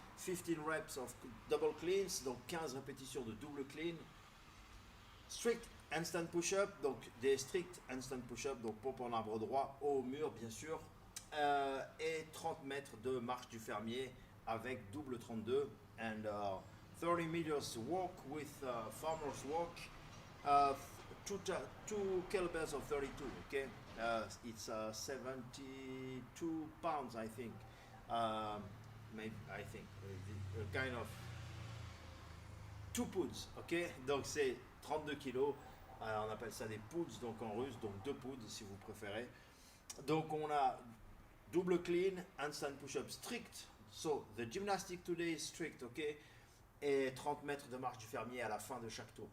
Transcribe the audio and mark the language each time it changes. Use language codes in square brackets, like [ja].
[en] 15 reps of double cleans, [fr] donc 15 répétitions de double clean. Strict handstand push-up, donc des strict handstand push-up, donc pompe en arbre droit au mur bien sûr. Et 30 mètres de marche du fermier avec double 32. [en] And 30 meters walk with farmer's walk. 2 kettlebells of 32, okay? It's 72 pounds, I think. Maybe, I think. Kind of 2 pounds, ok? [fr] Donc c'est 32 kilos. On appelle ça des pounds, donc en russe, donc 2 pounds si vous préférez. Donc on a double clean, handstand push-up strict. [en] So the gymnastic today is strict, ok? [fr] Et 30 mètres de marche du fermier à la fin de chaque tour.